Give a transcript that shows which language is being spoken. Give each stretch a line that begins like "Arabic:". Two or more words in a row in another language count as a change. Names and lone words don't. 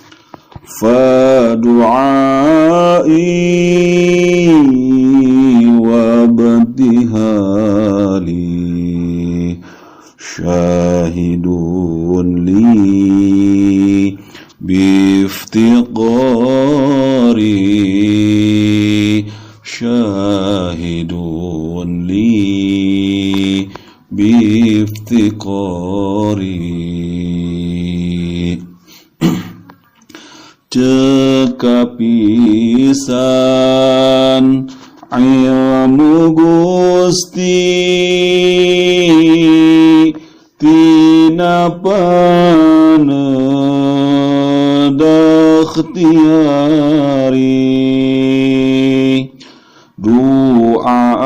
Arabic: فدعائي وابتهالي شاهد لي بافتقاري شاهد لي بافتقاري
Sundanese: cekap pisan ilmu Gusti tina paneda ikhtiyari doa